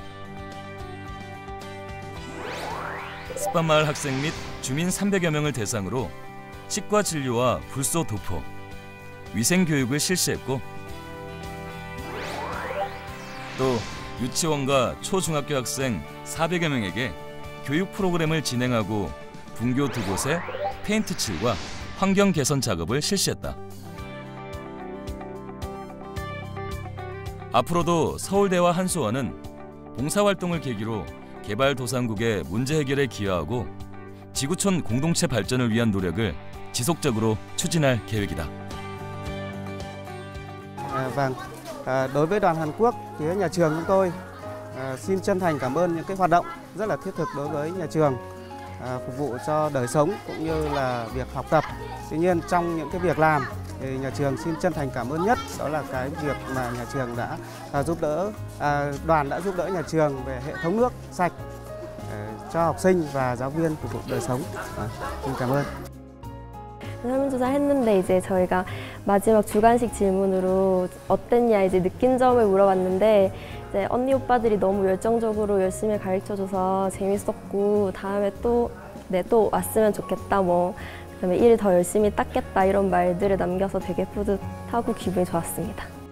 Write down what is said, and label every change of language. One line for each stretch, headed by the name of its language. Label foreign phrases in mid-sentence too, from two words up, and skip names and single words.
Korean: 습반마을 학생 및 주민 300여 명을 대상으로 치과 진료와 불소 도포, 위생 교육을 실시했고 또 유치원과 초중학교 학생 400여 명에게 교육 프로그램을 진행하고 분교 2곳에 페인트 칠과 환경 개선 작업을 실시했다. 앞으로도 서울대와 한수원은 봉사활동을 계기로 개발도상국의 문제 해결에 기여하고 지구촌 공동체 발전을 위한 노력을 지속적으로 추진할 계획이다.
Vietnamese: Vâng, đối với đoàn Hàn Quốc, phía nhà trường chúng tôi xin chân thành cảm ơn những cái hoạt động rất là thiết thực đối với nhà trường, phục vụ cho đời sống cũng như là việc học tập. Tuy nhiên trong những cái việc làm thì nhà trường xin chân thành cảm ơn nhất đó là cái việc mà nhà trường đã giúp đỡ, đoàn đã giúp đỡ nhà trường về hệ thống nước sạch cho học sinh và giáo viên phục vụ đời sống. Xin cảm ơn.
Korean: 설문조사 했는데 이제 저희가 마지막 주관식 질문으로 어땠냐 이제 느낀 점을 물어봤는데 이제 언니 오빠들이 너무 열정적으로 열심히 가르쳐줘서 재밌었고 다음에 또 왔으면 좋겠다 뭐 그다음에 일 더 열심히 닦겠다 이런 말들을 남겨서 되게 뿌듯하고 기분이 좋았습니다.